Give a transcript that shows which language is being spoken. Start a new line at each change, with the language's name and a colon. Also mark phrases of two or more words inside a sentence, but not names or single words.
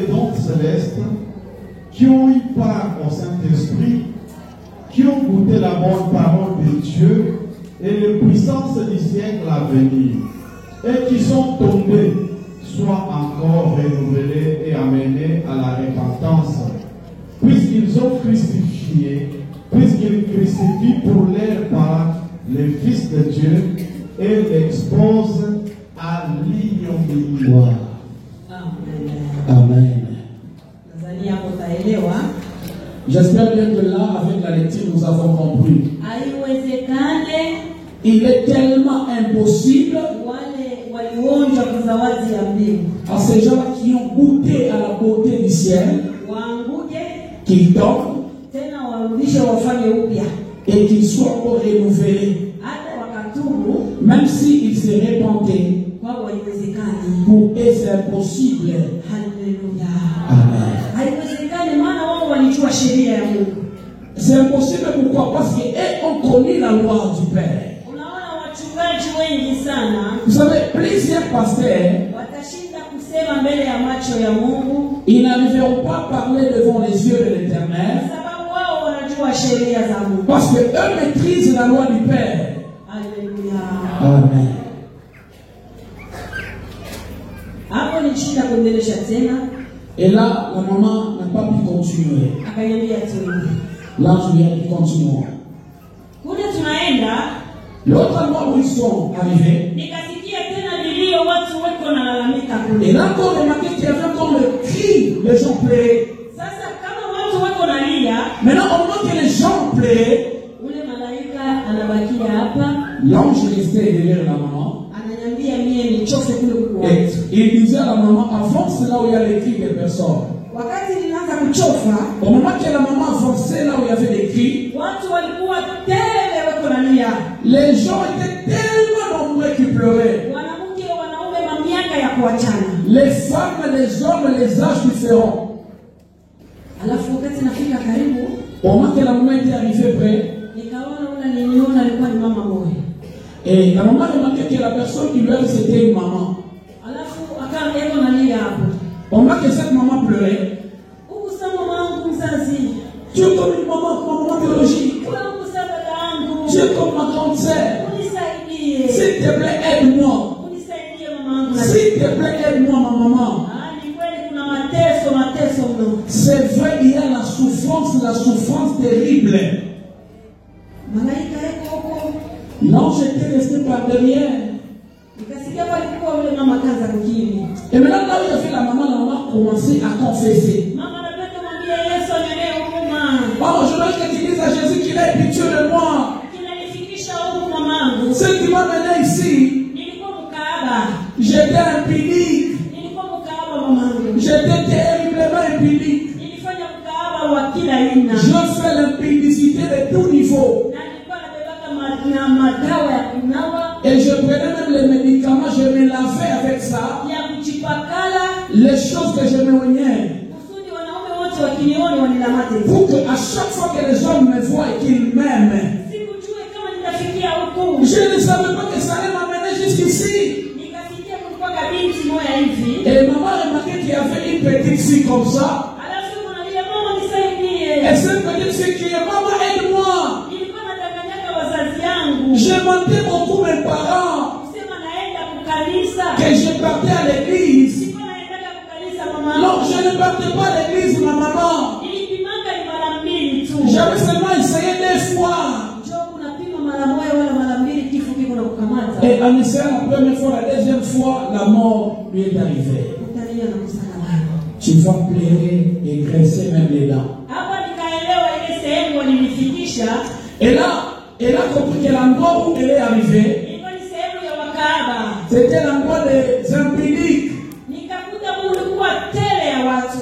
French: dons célestes, qui ont eu part au Saint-Esprit, qui ont goûté la bonne parole de Dieu et les puissances du siècle à venir, et qui sont tombés, soient encore renouvelés et amenés à la repentance, puisqu'ils ont crucifié, puisqu'ils crucifient pour leur part le Fils de Dieu et l'exposent à l'ignominie. Amen.
Swahili: Nadhani hapo utaelewa.
French: J'espère bien que là, avec la lecture, nous avons compris.
Swahili: Haiwezekane
French: Il est tellement impossible
Swahili: wale walionja kwa zawadi ya mbingu
French: à ces gens qui ont goûté à la beauté du ciel,
Swahili: waanguke
French: qu'ils tombent
Swahili: tena warudishe wafanye upya,
French: et qu'ils soient encore renouvelés.
Swahili: hata wakatubu
French: Même s'ils se repentaient,
Swahili: kwao haiwezekani.
French: pour eux c'est impossible.
Swahili: Haleluya.
French: Amen.
Swahili: Haiwezekani maana wao walijua sheria ya Mungu.
French: C'est impossible pourquoi? Parce qu'ils ont connu la loi du Père.
Swahili: Unaona wachungaji wengi sana
French: Vous savez, plusieurs pasteurs,
Swahili: watashinda kusema mbele ya macho ya Mungu
French: ils n'arriveront pas à parler devant les yeux de l'Éternel
Swahili: sababu wao wanajua wanajua sheria za Mungu.
French: Parce que eux maîtrisent la loi du Père. Alléluia. Amen.
Swahili: Hapo ni shida kuendelesha tena.
French: Et là, la maman n'a pas pu continuer.
Swahili: Akaniambia tuende.
French: Là, je viens de continuer.
Swahili: Kule tunaenda.
French: L'autre endroit où ils sont arrivés.
Swahili: Nikasikia tena vilio, watu wako nalalamika kule.
French: Et là encore remarqué qu'il y avait encore le cri, les gens pleuraient.
Swahili: Sasa kama watu wako nalia,
French: maintenant au moment que les gens pleuraient,
Swahili: ule malaika anabakia hapa.
French: L'ange restait derrière la maman.
Swahili: Ananiambia mie nichoke kule kwa.
French: Et il disait à la maman, avance là où il y a les cris des personnes.
Swahili: Wakati nilianza kuchoka,
French: au moment que la maman avançait là où il y avait des cris,
Swahili: watu walikuwa tele wako nalia.
French: Les gens étaient tellement nombreux qui pleuraient.
Swahili: Wanawake wanaume mamiaka ya kuachana.
French: Les femmes, les hommes, les âges différents.
Swahili: Alafu wakati nafika karibu,
French: au moment que la maman était arrivée près,
Swahili: nikaona ule niliona alikuwa ni mama moja.
French: Et la maman remarquait que la personne qui pleurait c'était une maman.
Swahili: Alafu akaanza nalia hapo.
French: Au moment que cette maman pleurait,
Swahili: huku sasa mamangu mzazi,
French: tu es comme une maman biologique.
Swahili: huku sasa dadangu,
French: tu es comme ma grande sœur.
Swahili: Unisaidie.
French: S'il te plaît, aide-moi.
Swahili: Unisaidie mamangu.
French: S'il te plaît, aide-moi ma maman.
Swahili: Ni kweli kuna mateso mno.
French: C'est vrai, il y a la souffrance terrible.
Swahili: Malaika yako huko.
French: L'ange était resté par derrière.
Swahili: Nikasikia palikuwa yule mama kaanza kukiri.
French: Et maintenant, là où il y avait la maman a commencé à confesser.
Swahili: Mama anapenda mwambie Yesu anenee huruma.
French: Oh, je veux que tu dises à Jésus qu'il ait pitié de moi.
Swahili: Kinanifikisha huku mamangu.
French: Ce qui m'a mené ici,
Swahili: nilikuwa mkaaba.
French: J'étais impudique.
Swahili: Nilikuwa mkaaba mamangu.
French: J'étais terriblement impudique.
Swahili: Nilifanya mkaaba wa kila aina.
French: Je fais l'impudicité de tout niveau.
Swahili: Na nilikuwa nabebaka madawa ya kunawa.
French: Et je prenais même les médicaments, je me lavais avec ça.
Swahili: Ya kuchipakala.
French: Les choses que je me oignais.
Swahili: Kusudi wanaume wote wakiniona wanilamate.
French: Pour que à chaque fois que les hommes me voient et qu'ils m'aiment.
Swahili: Sikujua kama nitafikia huko.
French: Je ne savais pas que ça allait m'amener jusqu'ici.
Swahili: Nikasikia kulikuwa kabinti moja hivi.
French: Et maman remarquait qu'il y avait une petite fille comme ça.
Swahili: Alafu mnalia mama nisaidie.
French: Et cette petite fille qui est maman aide-moi.
Swahili: Nilikuwa nadanganyaka wazazi yangu.
French: Je mentais beaucoup mes parents.
Swahili: Kusema naenda kukanisa.
French: Que je partais à l'église.
Swahili: Sikuwa naenda kukanisa mama.
French: Non, je ne partais pas à l'église ma maman.
Swahili: Nilipimaka ni mara mbili tu.
French: J'avais seulement essayé 2 fois.
Swahili: Njoo unapima mara moja wala mara mbili kifo kiko na kukamata.
French: Et en essayant la première fois, la deuxième fois, la mort lui est arrivée.
Swahili: Utalia na kusaka.
French: Tu vas pleurer et graisser même les dents.
Swahili: Hapa nikaelewa ile sehemu walinifikisha.
French: Et là, elle a compris que l'endroit où elle est arrivée,
Swahili: ilikuwa ni sehemu ya wakaaba.
French: C'était l'endroit des impudiques.
Swahili: Nikakuta kulikuwa tele ya watu.